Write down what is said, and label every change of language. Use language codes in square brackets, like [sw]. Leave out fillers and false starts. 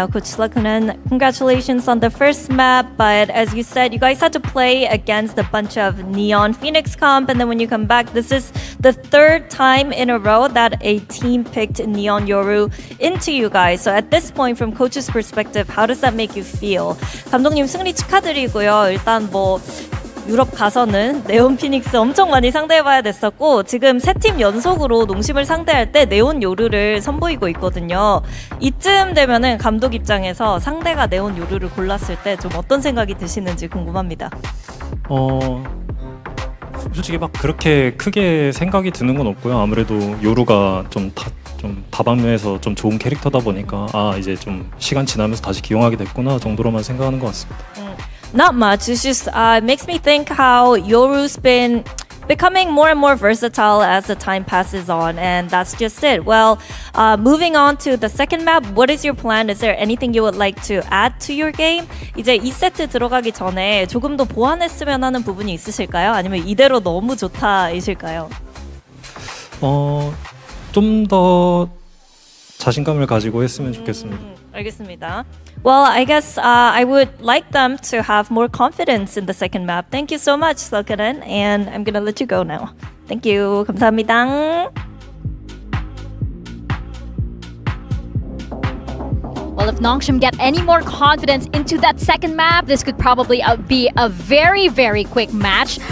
[en] Now, Coach Silkenon, congratulations on the first map, but as you said, you guys had to play against a bunch of Neon Phoenix comp, and then when you come back, this is the third time in a row that a team picked Neon Yoru into you guys. So at this point, from Coach's perspective, how does that make you feel? [ko] 감독님 승리 축하드리고요. 일단 유럽 가서는 네온 피닉스 엄청 많이 상대해봐야 됐었고 지금 세 팀 연속으로 농심을 상대할 때 네온 요루를 선보이고 있거든요. 이쯤 되면은 감독 입장에서 상대가 네온 요루를 골랐을 때 좀 어떤 생각이 드시는지 궁금합니다. 솔직히 막 그렇게 크게 생각이 드는 건 없고요. 아무래도 요루가 좀 다방면에서 좀 좋은 캐릭터다 보니까 이제 좀 시간 지나면서 다시 기용하게 됐구나 정도로만 생각하는 것 같습니다. [en] Not much. It's just it makes me think how Yoru's been becoming more and more versatile as the time passes on, and that's just it. Well, moving on to the second map, what is your plan? Is there anything you would like to add to your game? [ko] 이제 2세트 들어가기 전에 조금 더 보완했으면 하는 부분이 있으실까요? 아니면 이대로 너무 좋다이실까요? 좀 더 자신감을 가지고 했으면 좋겠습니다. 알겠습니다. [en] Well, I guess I would like them to have more confidence in the second map. Thank you so much, Silkenon, and I'm gonna let you go now. Thank you. [ko] 감사합니다. [en] Well, if Nongshim get any more confidence into that second map, this could probably be a very, very quick match.